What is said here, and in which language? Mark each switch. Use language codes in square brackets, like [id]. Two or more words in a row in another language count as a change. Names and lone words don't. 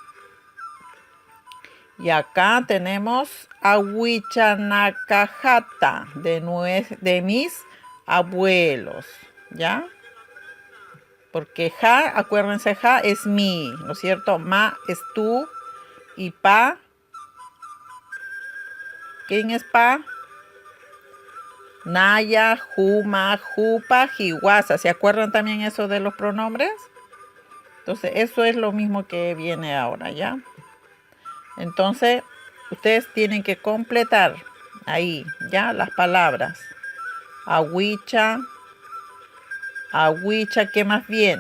[es] Y acá tenemos ahuichanacajata, de mis abuelos, ¿ya? Porque ja, acuérdense, ja es mi, ¿no es cierto? Ma es tú y pa. ¿Quién es pa? [ay] Naya, juma, jupa, jiwasa. [es] ¿Se acuerdan también eso de los pronombres? Entonces, eso es lo mismo que viene ahora, ¿ya? Entonces, ustedes tienen que completar ahí, ¿ya? Las palabras. Ahuicha. Ahuicha, ¿qué más viene?